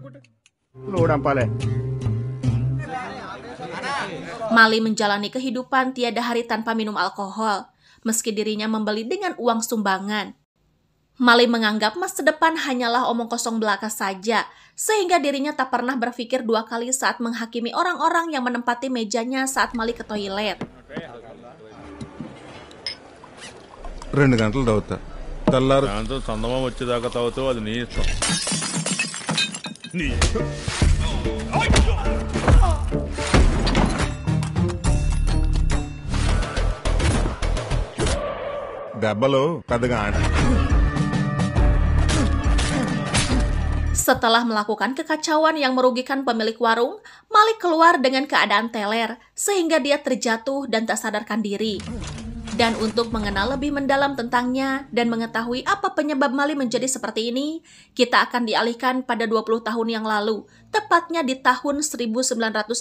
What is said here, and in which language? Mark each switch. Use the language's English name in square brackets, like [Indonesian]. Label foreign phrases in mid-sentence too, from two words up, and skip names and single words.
[Indonesian] Mali menjalani kehidupan tiada hari tanpa minum alkohol, meski dirinya membeli dengan uang sumbangan. Mali menganggap masa depan hanyalah omong kosong belaka saja, sehingga dirinya tak pernah berpikir dua kali saat menghakimi orang-orang yang menempati mejanya saat Mali ke toilet. [Telugu] 2 గంటలు తాగుతా తెల్లారు దాంతో చందమా వచ్చేదాకా తాగుతావు అది నీ ఇష్టం దెబ్బలు పెద్దగా [Indonesian] Setelah melakukan kekacauan yang merugikan pemilik warung, Mali keluar dengan keadaan teler, sehingga dia terjatuh dan tak sadarkan diri. Dan untuk mengenal lebih mendalam tentangnya dan mengetahui apa penyebab Mali menjadi seperti ini, kita akan dialihkan pada 20 tahun yang lalu, tepatnya di tahun 1985.